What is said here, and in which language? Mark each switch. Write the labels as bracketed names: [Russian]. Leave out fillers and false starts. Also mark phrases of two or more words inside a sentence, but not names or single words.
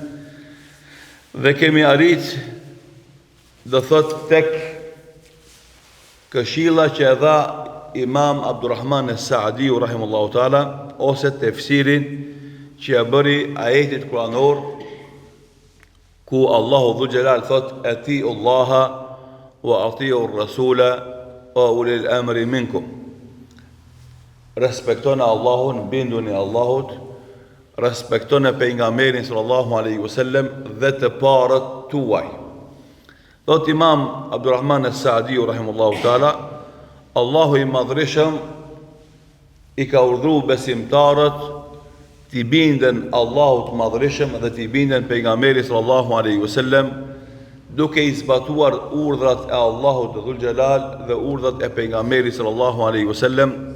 [Albanian] dhe kemi arrit do thot tek këshilla që e dha Imam Abdurrahman as-Saadiu [Arabic] رحمه الله تعالى, [Albanian] ose tefsirin që e bëri ajetit kuranor ku Allahu [Arabic] ذو الجلال [Albanian] thot: [Arabic] أطيعوا الله وأطيعوا الرسول وأولي الأمر منكم. [Albanian] Respektoni Allahun, binduni Allahut, respektoni pejgamberin [Arabic] صلى الله عليه وسلم [Albanian] dhe të parët tuaj. Thot Imam Abdurrahman as-Saadiu [Arabic] رحمه الله تعالى, [Albanian] Allahu i madhreshëm i ka urdhëruar besimtarët t'i binden Allahut madhreshëm dhe t'i binden pejgamberit [Arabic] صلى الله عليه وسلم, [Albanian] duke i zbatuar urdhrat e Allahut [Arabic] ذو الجلال [Albanian] dhe urdhrat e pejgamberit [Arabic] صلى الله عليه وسلم,